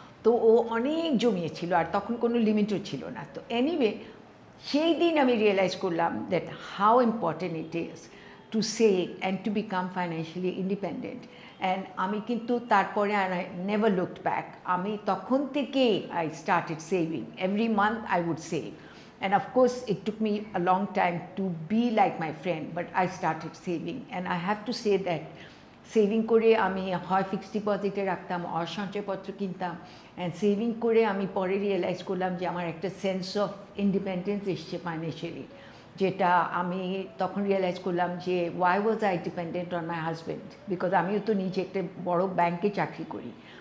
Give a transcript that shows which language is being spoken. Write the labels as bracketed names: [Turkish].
[Bangla] তো ও অনেক জমিয়েছিল আর তখন কোনো লিমিটও ছিল না। তো এনিওয়ে সেই দিন আমি রিয়েলাইজ করলাম [English] That how important it is to save and to become financially independent. [Bangla] And আমি কিন্তু তারপরে আর [English] I never looked back. [Bangla] আমি তখন থেকেই [English] I started saving. Every month I would save. And of course, it took me a long time to be like my friend, but I started saving. And I have to say that [Bangla] saving করে আমি হয় fixed ডিপোজিটে রাখতাম আর সঞ্চয়পত্র কিনতাম। And saving করে আমি পরে রিয়েলাইজ করলাম যে আমার একটা সেন্স অফ ইন্ডিপেন্ডেন্স এসছে ফাইন্যান্সিয়ালি, যেটা আমি তখন রিয়েলাইজ করলাম যে [English] why was I dependent on my husband, [Bangla] because আমিও তো নিজে একটা বড় ব্যাংকে চাকরি করি।